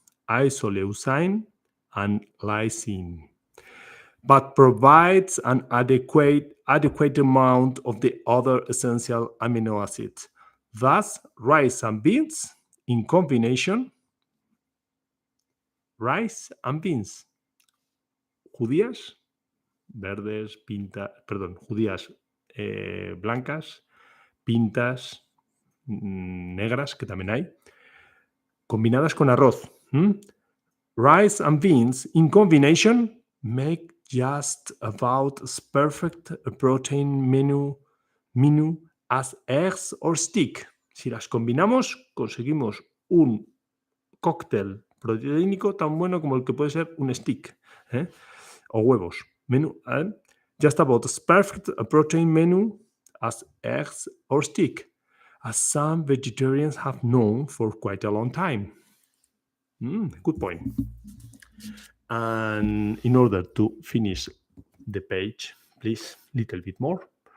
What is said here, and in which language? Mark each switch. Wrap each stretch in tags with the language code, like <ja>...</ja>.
<en>Isoleucine and lysine. But provides an adequate amount of the other essential amino acids. Thus, rice and beans in combination. Rice and beans.</en> <es>Judías verdes, judías blancas, pintas negras, que también hay, combinadas con arroz.</es> <en>Rice and beans in combination make just about as perfect a protein menu as eggs or steak.</en> <es>Si las combinamos, conseguimos un cóctel proteínico tan bueno como el que puede ser un stick, o huevos.</es> <en>Menu, just about as perfect a protein menu as eggs or steak, as some vegetarians have known for quite a long time. Good point. And in order to finish the page, please, little bit more.</en>